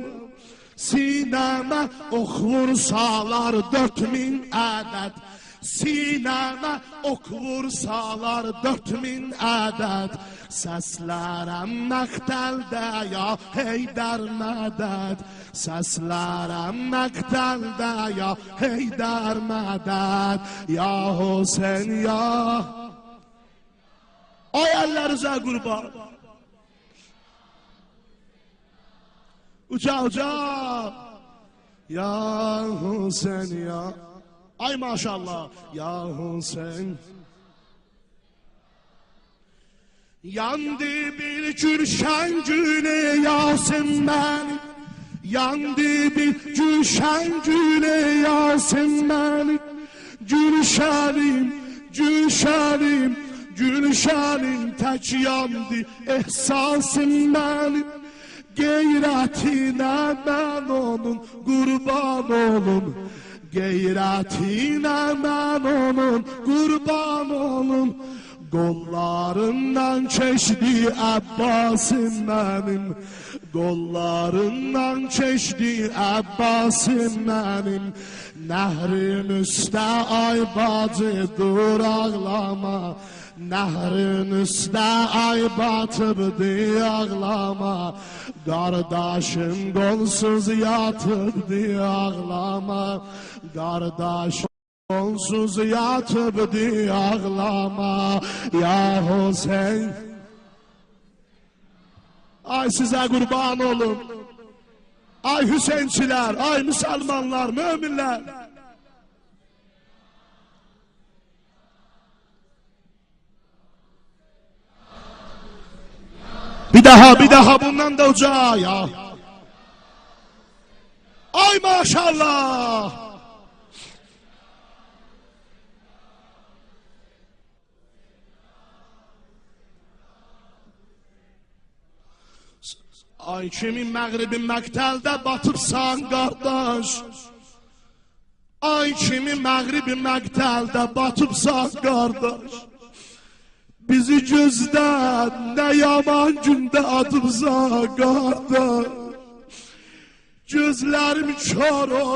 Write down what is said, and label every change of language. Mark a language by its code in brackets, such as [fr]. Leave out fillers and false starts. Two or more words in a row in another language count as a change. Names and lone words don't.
[az] Sinəmə ox vursalar 4000 ədəd, Sinəmə ox vursalar 4000 ədəd, Səslərəm məqtəldə ya Heydər mədəd, Səslərəm məqtəldə ya Heydər mədəd, Ya Hüseyn ya. Ay əllərinizə qurban. Uca uca. Ya Hüseyn ya. Ay maşallah. Ya Hüseyn. [tr] Yandı bir gülşen güne Yasin beni. Yandı bir gülşen güne Yasin beni. Gülşenim, gülşenim, gülşenim tek yandı ehsasım benim. Geyretine ben onun kurban olum. Geyretine ben onun kurban olum. [az] Qollarından keçdi Əbbasım mənim, Qollarından keçdi Əbbasım mənim. Nəhrin üstə ay bacı dur ağlama, Nəhrin üstə ay batıbdı ağlama, Qardaşım qolsuz yatıbdı ağlama, Qardaşım onsuz yatıbdı ağlama, Ya Hüseyin. [tr] Ay size kurban olun. Ay Hüseyinçiler, ay Müslümanlar, müminler. Bir daha bundan da uca ya. [az] Ay maşallah. Ay kimin məğribin məqtəldə batıbsan qardaş, Ay kimin məğribin məqtəldə batıbsan qardaş, Bizi gözdən nə yaman gündə atıbsan qardaş, Gözlərim kör